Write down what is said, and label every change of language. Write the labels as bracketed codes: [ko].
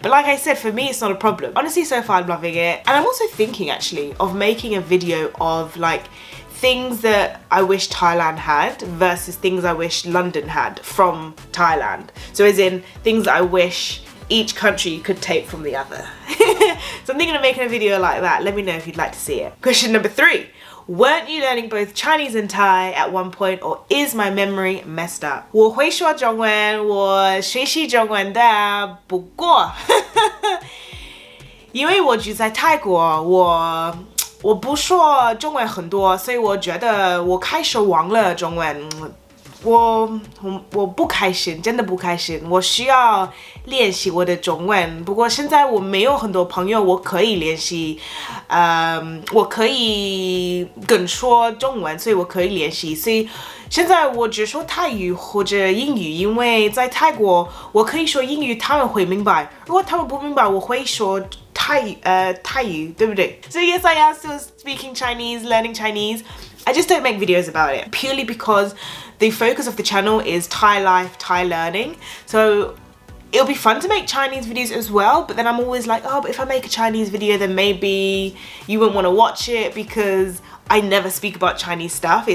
[en] But like I said, for me it's not a problem. Honestly, so far I'm loving it. And I'm also thinking actually of making a video of like things that I wish Thailand had versus things I wish London had from Thailand. So as in things that I wish each country could take from the other. So I'm thinking of making a video like that. Let me know if you'd like to see it. Question number 3. Weren't you learning both Chinese and Thai at one point, or is my memory messed up? [zh] 我会说中文，我学习中文的，不过因为我住在泰国，我不说中文很多，所以我觉得我开始忘了中文。我不开心，真的不开心。我需要练习我的中文，不过现在我没有很多朋友，我可以练习，我可以跟说中文，所以我可以练习。所以现在我只说泰语或者英语，因为在泰国我可以说英语，他们会明白。如果他们不明白，我会说泰语，对不对？ [en] So yes, I am still speaking Chinese, learning Chinese. I just don't make videos about it purely because the focus of the channel is Thai life, Thai learning. So it'll be fun to make Chinese videos as well, but then I'm always like, oh, but if I make a Chinese video, then maybe you won't want to watch it because I never speak about Chinese stuff.